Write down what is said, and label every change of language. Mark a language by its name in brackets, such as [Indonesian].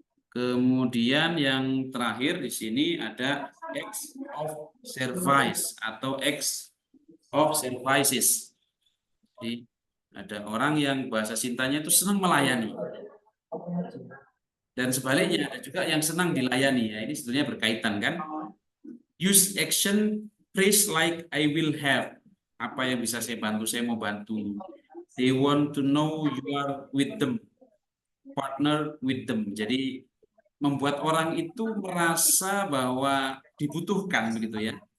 [Indonesian] Kemudian yang terakhir di sini ada acts of service atau acts of services. Jadi ada orang yang bahasa cintanya itu senang melayani. Dan sebaliknya ada juga yang senang dilayani. Ya, ini sebetulnya berkaitan kan. [English] Use action phrase like I will help. [Indonesian] Apa yang bisa saya bantu, saya mau bantu. [English] They want to know you are with them. Partner with them. [Indonesian] Jadi membuat orang itu merasa bahwa dibutuhkan begitu ya.